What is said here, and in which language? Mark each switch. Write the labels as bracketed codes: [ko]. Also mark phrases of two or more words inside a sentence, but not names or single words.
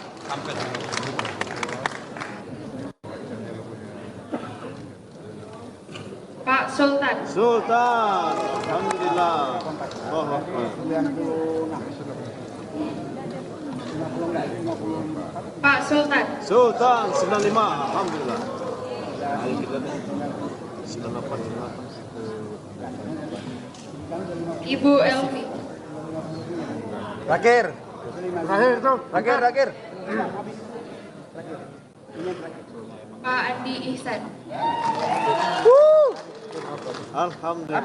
[id] Pak Sultan. [ar] Sultan. Alhamdulillah. Allahu Akbar. [id] Pak Sultan. Sultan 95. Alhamdulillah. Ayo kita deh. 988. Ibu Elvi. Terakhir tuh. Terakhir. Pak Andi Ihsan. [ar] Alhamdulillah.